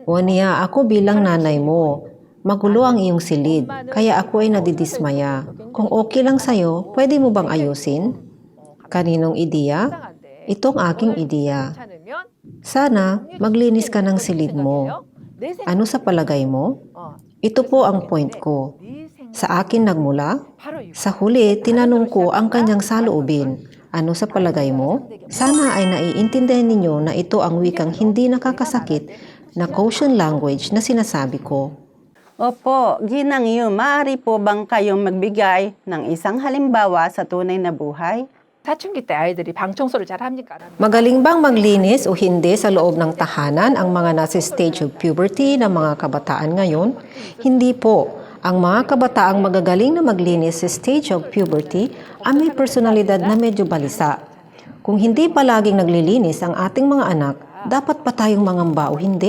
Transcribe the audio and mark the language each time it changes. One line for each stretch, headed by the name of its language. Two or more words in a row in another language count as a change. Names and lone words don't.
Filipino: Wania, ako bilang nanay mo. Magulo ang iyong silid, kaya ako ay nadidismaya. Kung okay lang sa'yo, pwede mo bang ayusin? Kaninong ideya?
Korean: 이상한데
Filipino: Itong aking ideya.
Korean: 괜찮으면
Filipino: Sana maglinis ka ng silid mo.
Korean: 내 생각
Filipino: Ano sa palagay mo? Ito po ang point ko.
Korean: 네 생각
Filipino: Sa akin nagmula?
Korean: 바로 이
Filipino: Sa huli, tinanong ko ang kanyang saloobin. Ano sa palagay mo? Sana ay naiintindihan ninyo na ito ang wikang hindi nakakasakit na
English: quotient language
Filipino: na sinasabi ko. Opo, Ginang Yu, maaari po bang kayong magbigay ng isang halimbawa sa tunay na buhay?
Korean: 사춘기 때 아이들이 방 청소를 잘 합니까? 안 합니까?
Filipino: Magaling bang maglinis o hindi sa loob ng tahanan ang mga nasa
English: stage of puberty
Filipino: ng mga kabataan ngayon? Hindi po. Ang mga kabataang magagaling na maglinis sa
English: stage of puberty
Filipino: ay may personalidad na medyo balisa. Kung hindi palaging naglilinis ang ating mga anak, dapat pa tayong mangamba o hindi?